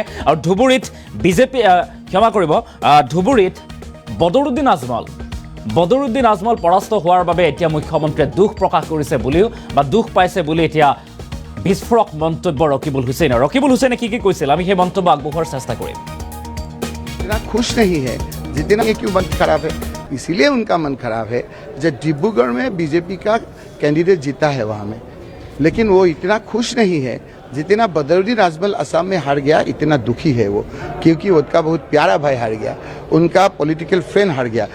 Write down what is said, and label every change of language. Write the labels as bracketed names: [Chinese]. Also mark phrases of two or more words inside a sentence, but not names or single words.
[Assamese] আৰু ধুবুৰীত ধুবুৰীত বদৰুদ্দিন আজমল পৰাস্ত হোৱাৰ বাবে এতিয়া মুখ্যমন্ত্ৰীয়ে দুখ প্ৰকাশ কৰিছে বুলিও বা দুখ পাইছে বুলি এতিয়া বিস্ফোৰক মন্তব্য ৰকিবুল হুছেইনৰ। ৰকিবুল হুছেইনে কি কৈছিল আমি সেই মন্তব্য আগবঢ়োৱাৰ চেষ্টা কৰিম। [Hindi] इतना खुश नहीं है जितना ये क्यों मन खराब है, इसीलिए उनका मन खराब है जब डिब्रूगढ़ में बीजेपी का कैंडिडेट जीता है वहाँ में, लेकिन वो इतना खुश नहीं है जितना बदरुद्दीन आजमल असम में हार गया इतना दुखी है वो, क्योंकि उनका बहुत प्यारा भाई हार गया, उनका [English] political friend [Hindi] हार गया।